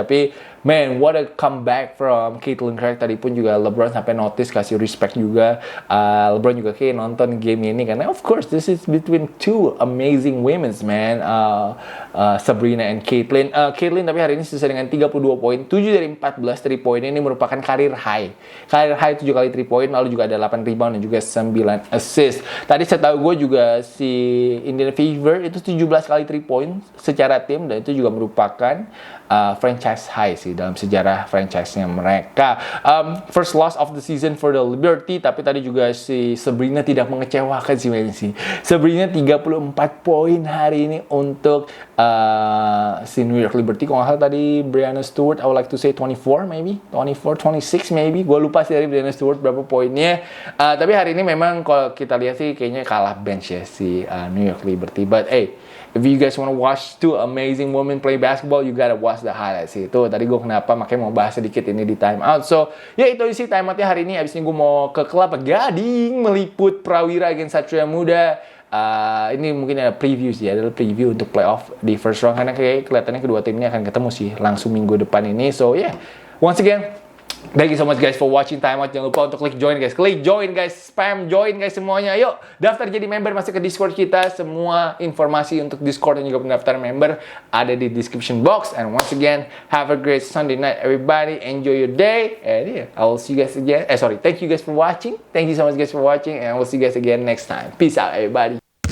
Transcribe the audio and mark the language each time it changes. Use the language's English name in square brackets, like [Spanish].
[English] Tapi man, what a comeback from Caitlin Clark. [Indonesian] Tadi pun juga LeBron sampai notice, kasih respect juga. LeBron juga kayak nonton game ini karena [English] of course this is between 2 amazing women, man. [Indonesian] Sabrina and Caitlin. Caitlin tapi hari ini selesai dengan 32 poin, 7 dari 14 3 poin. Ini merupakan karir high 7 kali 3 poin, lalu juga ada 8 rebound dan juga 9 assist. Tadi saya tahu gue juga si Indiana Fever itu 17 kali 3 point secara tim, dan itu juga merupakan franchise high sih dalam sejarah franchise-nya mereka. [English] First loss of the season for the Liberty, [Indonesian] tapi tadi juga si Sabrina tidak mengecewakan sih. Sabrina 34 poin hari ini untuk si New York Liberty. Kalau nggak salah tadi Breanna Stewart, [English] I would like to say 24 maybe, 26 maybe. [Indonesian] Gue lupa sih dari Breanna Stewart berapa poinnya. Tapi hari ini memang kalau kita lihat sih kayaknya kalah bench ya si New York Liberty. [English] But hey, if you guys want to watch 2 amazing women play basketball, you gotta watch the highlights itu. [Indonesian] Tadi gue kenapa makanya mau bahas sedikit ini di time out. So, ya itu isi time outnya hari ini. Abis ini gue mau ke Kelapa Gading meliput Prawira against Satria Muda. ini mungkin ada preview sih, adalah preview untuk playoff di first round, karena kayak kelihatannya kedua tim ini akan ketemu sih langsung minggu depan ini. [English] So yeah, once again, thank you so much guys for watching Time Out. [Indonesian] Jangan lupa untuk klik join guys, spam join guys semuanya. Yuk daftar jadi member, masuk ke Discord kita. Semua informasi untuk Discord dan juga pendaftaran member ada di description box. [English] And once again, have a great Sunday night everybody. Enjoy your day, and yeah, I will see you guys again. Thank you guys for watching. Thank you so much guys for watching, and I will see you guys again next time. Peace out everybody.